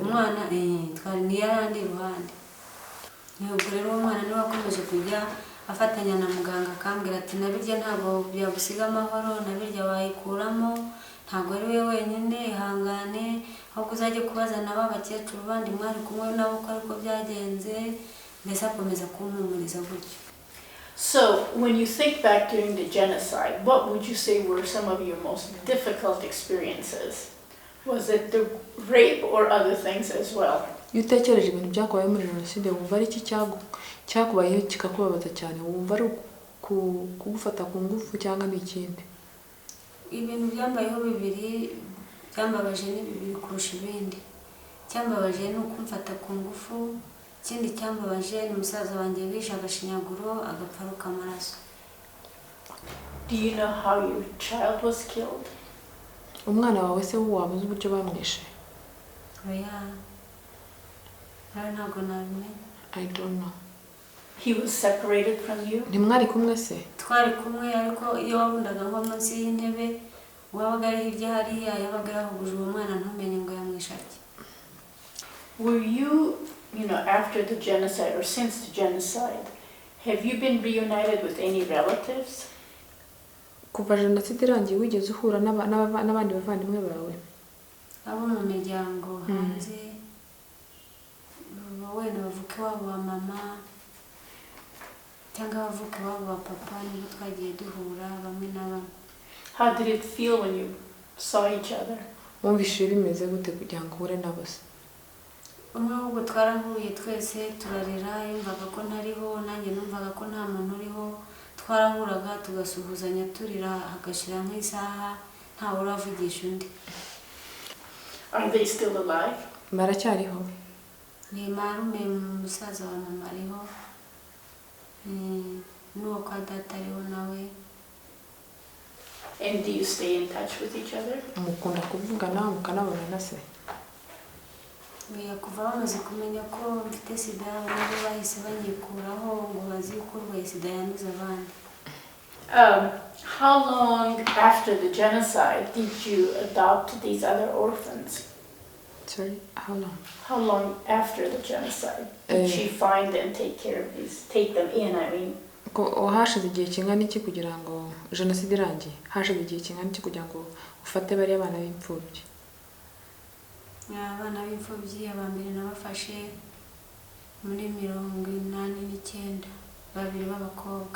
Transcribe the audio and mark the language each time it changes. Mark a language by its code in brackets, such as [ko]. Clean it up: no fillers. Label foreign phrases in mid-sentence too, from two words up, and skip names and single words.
[rw] Umwana twari ni yarandi iruhande. Ubwo rero uwo mwana niwe wakomeje kujya afatanya na muganga akambwira ati nabirya ntabwo byagusiga amahoro, nabirya wayikuramo, ntabwo ari we wenyine, ihangane, ahubwo uzajye kubaza na bakecuru bandi mwari kumwe nabo ko ariko byagenze. Mbese akomeza kumpumuriza gutyo. [en] So, when you think back during the genocide, what would you say were some of your most difficult experiences? Was it the rape or other things as well? [rw] Iyo utekereje ibintu byakubaye muri jenoside, wumva ari iki cyakubayeho kikakubabaza cyane? Wumva ari kugufata ku ngufu cyangwa n'ikindi? Ibintu byambayeho bibiri byambabaje ni bibiri kurusha ibindi. Cyambabaje ni ukumfata ku ngufu, ikindi cyambabaje ni musaza wanjye wishe agashinyaguro agapfaruka amaraso. [en] Do you know how your child was killed? [rw] Umwana wawe se wabuze uburyo bamwishe? Oya, ntabwo nabimenye. [en] I don't know. He was separated from you? [rw] Ntimwari kumwe se? Twari kumwe, ariko iyo wabundaga nko munsi y'intebe, wabaga ari hirya hariya, yabaga yahuguje uwo mwana ntumenye ngo yamwishe ati. [en] Were you know, after the genocide or since the genocide, have you been reunited with any relatives? [rw] Kuva jenoside irangiye wigeze uhura n'abandi bavandimwe bawe? Abo mu miryango hanze, wenda bavuka iwabo wa mama cyangwa bavuka iwabo wa papa, nibo twagiye duhura bamwe na bamwe. [en] How did it feel when you saw each other? [rw] Wumvise bimeze gute kugira ngo uhure nabo se? Umwe ahubwo twarahuye twese turarira, yumvaga ko ntariho, nanjye numvaga ko nta muntu uriho. Twarahuraga tugasuhuzanya turira, hagashira nk'isaha ntawe uravugisha undi. [en] Are they still alive? [rw] Baracyariho? Ni marume musaza wa mama ariho, n'uwo kwa data ariho nawe. [en] And do you stay in touch with each other? [rw] Mukunda kuvugana mukanabonana se? Kuva bamaze kumenya ko mfite sida, nabo bahise banyikuraho ngo bazi ko urwaye sida yanduza abandi. [en] How long after the genocide did you adopt these other orphans? Sorry, how long? How long after the genocide did she find and take them in, I mean? [rw] Hashize igihe kingana iki kugira ngo jenoside irangiye? Hashize igihe kingana iki kugira ngo ufate bari abana b'imfubyi? Abana b'imfubyi abambere nabafashe muri 89, babiri b'abakobwa.